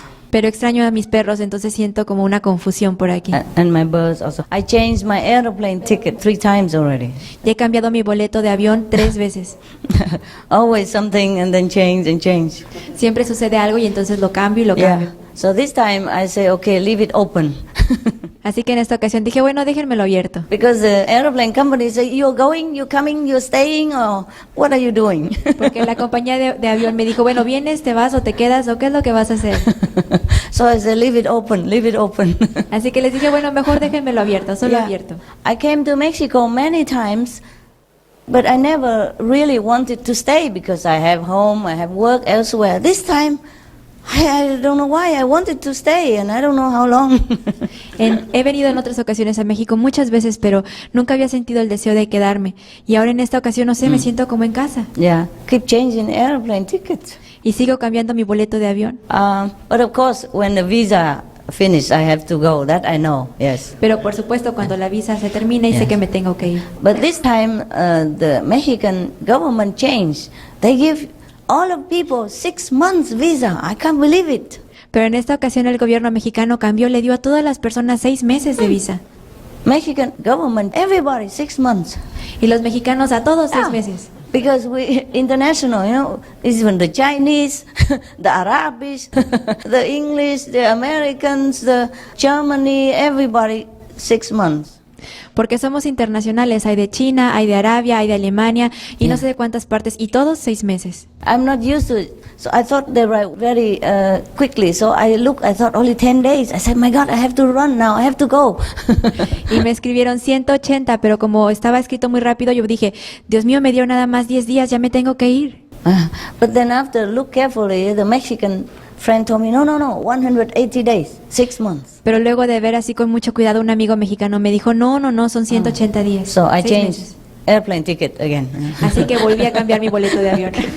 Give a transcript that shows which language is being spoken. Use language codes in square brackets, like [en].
[es] Pero extraño a mis perros, entonces siento como una confusión por aquí. [en] And my birds also. I changed my airplane ticket 3 times already. [es] Ya he cambiado mi boleto de avión 3 veces. [en] Always something and then change and change. [es] Siempre sucede algo y entonces lo cambio y lo cambio. [en] So this time I say, okay, leave it open. [es] Así que en esta ocasión dije, bueno, déjenmelo abierto. [en] Because the airplane company say, you're going, you're coming, you're staying, or what are you doing? [es] Porque la compañía de avión me dijo, bueno, vienes, te vas o te quedas, o qué es lo que vas a hacer. [en] So I said, leave it open, leave it open. [es] Así que les dije, bueno, mejor déjenmelo abierto, solo abierto. [en] I came to Mexico many times, but I never really wanted to stay because I have home, I have work elsewhere. This time, I don't know why, I wanted to stay and I don't know how long. [es] He venido en otras ocasiones a México muchas veces, pero nunca había sentido el deseo de quedarme. Y ahora en esta ocasión, no sé, me siento como en casa. [en] Yeah, keep changing airplane tickets. [es] Y sigo cambiando mi boleto de avión. [en] But of course, when the visa finished, I have to go. That I know, yes. [es] Pero por supuesto, cuando la visa se termina y sé que me tengo que ir. [en] But this time, the Mexican government changed. They give all of people 6 months visa. I can't believe it. [es] Pero en esta ocasión el gobierno mexicano cambió, le dio a todas las personas 6 meses de visa. [en] Mexican government, everybody 6 months. [es] Y los mexicanos a todos 6 meses. [en] Because we international, you know, even the Chinese, the Arabs, the English, the Americans, the Germany, everybody 6 months. [es] Porque somos internacionales, hay de China, hay de Arabia, hay de Alemania y no sé de cuántas partes y todos 6 meses. [en] I'm not used to it, so I thought they were very quickly. So I thought only 10 days. I said, my God, I have to run now. I have to go. [es] Y me escribieron 180, pero como estaba escrito muy rápido, yo dije, Dios mío, me dio nada más 10 días, ya me tengo que ir. [en] But then after look carefully, the Mexican friend told me, no, 180 days, 6 months. [es] Pero luego de ver así con mucho cuidado, un amigo mexicano me dijo, no, son 180 días. [en] So I [es] 6 [en] changed [es] meses. [en] airplane ticket again. [es] Así que volví a cambiar mi boleto de avión.